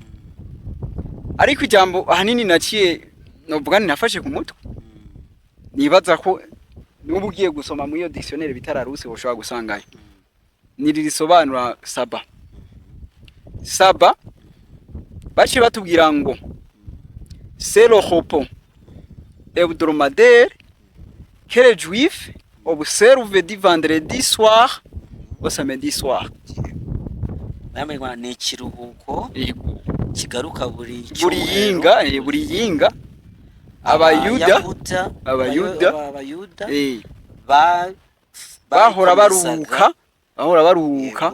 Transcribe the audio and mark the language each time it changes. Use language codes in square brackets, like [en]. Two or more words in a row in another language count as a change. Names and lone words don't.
[rn] Ariko ijambo ahanini naciye novuga nafashe ku mutwe. Nibaza ko nubu ugiye gusoma muri iyo dictionnaire bita Larousse woshobora gusangayo. Niririsobanura saba. Saba bace batubwira ngo [fr] c'est le repos hebdomadaire que les juifs observent du vendredi soir au samedi soir. [rn] Namwe ni kiruhuko kigaruka buri yinga abayuda bahora baruhuka